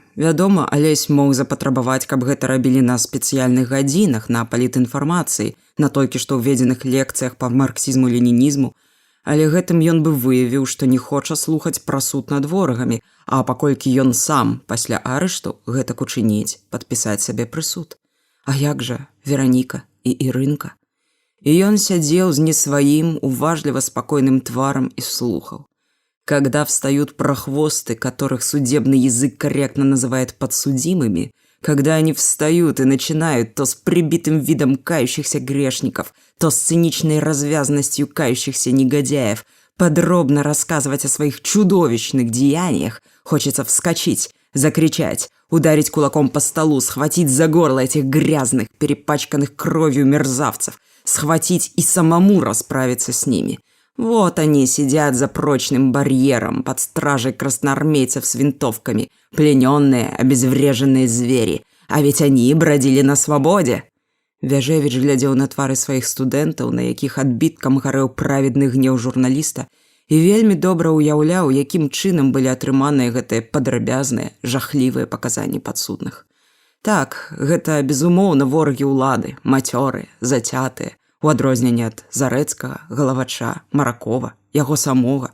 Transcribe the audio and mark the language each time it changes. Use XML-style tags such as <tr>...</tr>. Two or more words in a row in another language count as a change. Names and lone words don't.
<be>Вядома, Алесь мог запатрабаваць, каб гэта рабілі на спецыяльных гадзінах, на палітінфармацыі, на толькі што ўведзеных лекцыях па марксізму-ленінізму, але гэтым ён бы выявіў, што не хоча слухаць пра суд над ворагамі, а паколькі ён сам пасля арышту гэтак учыніць, падпісаць сабе прысуд. А як жа Вераніка і Ірынка? І ён сядзеў з не сваім, уважліва спакойным тварам і слухаў.</be> <ru>Когда встают прохвосты, которых судебный язык корректно называет подсудимыми, когда они встают и начинают то с прибитым видом кающихся грешников, то с циничной развязностью кающихся негодяев подробно рассказывать о своих чудовищных деяниях, хочется вскочить, закричать, ударить кулаком по столу, схватить за горло этих грязных, перепачканных кровью мерзавцев, схватить и самому расправиться с ними. Вот они сидят за прочным барьером под стражей красноармейцев с винтовками, плененные, обезвреженные звери. А ведь они бродили на свободе.</ru> <be>Вяжевіч глядзеў на твары сваіх студэнтаў, на якіх адбіткам гарэў праведны гнеў журналіста, і вельмі добра ўяўляў, якім чынам былі атрыманыя гэтыя падрабязныя, жахлівыя паказанні падсудных. Так, гэта, безумоўна, ворагі ўлады, мацёры, зацятыя, у адрозненне ад Зарэцкага, Галавача, Маракова, яго самога.</be>